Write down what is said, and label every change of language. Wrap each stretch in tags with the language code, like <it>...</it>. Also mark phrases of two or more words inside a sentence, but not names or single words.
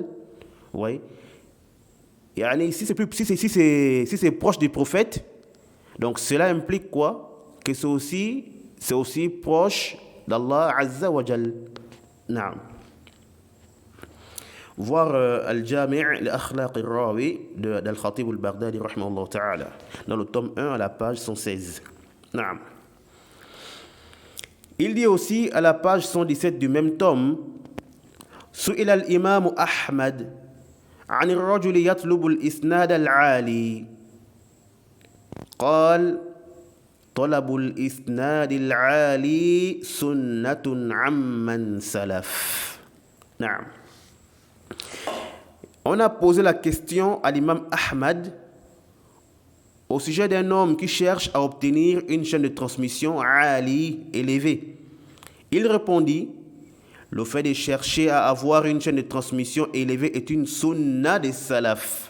<fr>Oui. Si c'est proche du prophète, donc cela implique quoi? Que c'est aussi proche d'Allah</fr> <ar>عز وجل.</ar> <fr>Naam. Voir Al-Jami' l'Akhlaq al-Rawi d'Al-Khatib al-Baghdadi</fr> <ar>رحمه الله تعالى</ar> <fr>dans le tome 1 à la page 116. Naam. Il dit aussi à la page 117 du même tome</fr> <ar>سئل الإمام أحمد عن الرجل يطلب الإسناد العالي قال طلب الإسناد العالي سنة عمن سلف. نعم.</ar> <fr>On a posé la question à l'imam Ahmad au sujet d'un homme qui cherche à obtenir une chaîne de transmission ali élevée. Il répondit: le fait de chercher à avoir une chaîne de transmission élevée est une sunna des salaf.</fr>